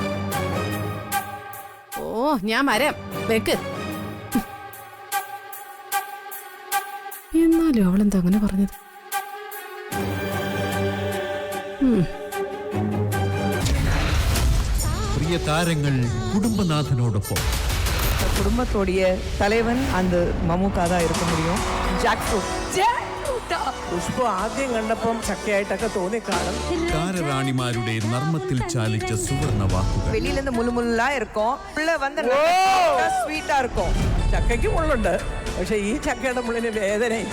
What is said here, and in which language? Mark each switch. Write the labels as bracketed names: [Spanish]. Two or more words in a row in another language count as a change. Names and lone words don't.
[Malayalam] ഓ, ഞാൻ വരാം. വെക്ക്. എന്നാലും അവളെന്താ അങ്ങനെ പറഞ്ഞത്? പ്രിയ താരങ്ങൾ കുടുംബനാഥനോടൊപ്പം. [Tamil] குடும்பத்தோடைய தலைவன் அந்த மம்முக்கா தான் இருக்க முடியும். [English] jack fruit. [Malayalam] പുഷ്പ ആദ്യം കണ്ടപ്പം ചക്കയായിട്ടൊക്കെ തോന്നിക്കാണും. താരറാണിമാരുടെ നർമ്മത്തിൽ ചാലിച്ച സുവർണ വാക്കുകൾ. [Tamil] வெளியில இருந்து முள்ளுமுள்ளா இருக்கும், உள்ள வந்து സ്വീറ്റാ இருக்கும். [Malayalam] ചക്കയ്ക്ക് മുള്ളുണ്ട്, പക്ഷെ ഈ ചക്കയുടെ മുള്ളിന് വേദനയില്ല.